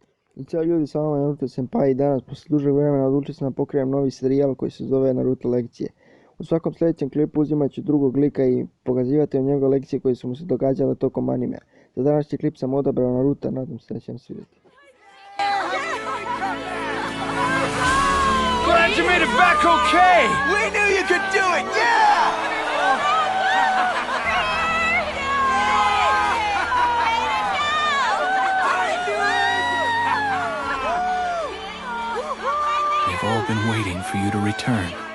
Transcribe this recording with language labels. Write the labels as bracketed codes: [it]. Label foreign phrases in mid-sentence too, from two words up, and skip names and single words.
[sr] I ćao ljudi, sa vama je Naruto Senpai i danas posle dužeg vremena odlučio sam da pokrenem novi serijal koji se zove Naruto Lekcije. U svakom sljedećem klipu uzimat ću drugog lika i pokazivati vam njegove lekcije koje su mu se događale tokom animea. Za današnji klip sam odabrao Naruto, nadam se da će vam svidjeti. [en] Glad you made it back okay! We knew you could do it, yeah! They've all been waiting for you to return.